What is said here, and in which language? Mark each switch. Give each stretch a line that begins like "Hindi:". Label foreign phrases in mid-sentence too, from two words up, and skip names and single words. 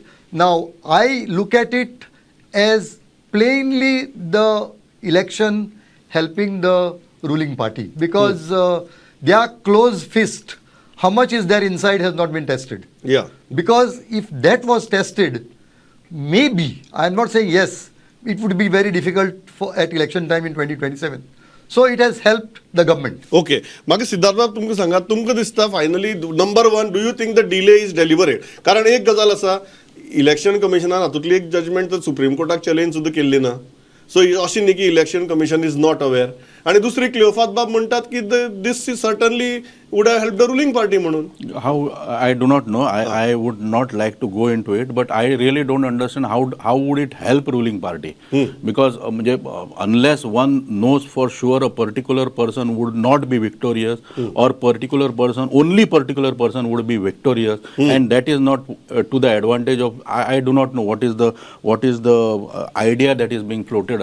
English: Now I look at it as plainly the election helping the ruling party because their closed fist, how much is there inside has not been tested. Because if that was tested, maybe, I am not saying yes, it would be very difficult at election time in 2027. So it has helped the government. Okay.
Konkani: मागे सिद्धार्थ बाब तुमकां सांगा, तुमकां दिसता
English: finally number one, do you think the delay is deliberate?
Konkani: कारण एक गजाल आसा, इलेक्शन कमिशनान हातूंतली एक जजमेंट तर सुप्रीम कोर्टाक चॅलेंज सुद्दां केल्ली ना.
English: सो
Konkani: अशी न्ही की
English: Election Commission is not aware.
Konkani: आणि दुसरी क्लियोफात बाब म्हणटात की
English: this is certainly would have helped the ruling party म्हणून. How, I do not know. I would not like to go into it, but I really don't understand how would it help ruling party? Because unless one knows for sure a particular person would not be victorious or only particular person would be victorious, and that is not to the advantage of, I do not know what is the idea that is being floated.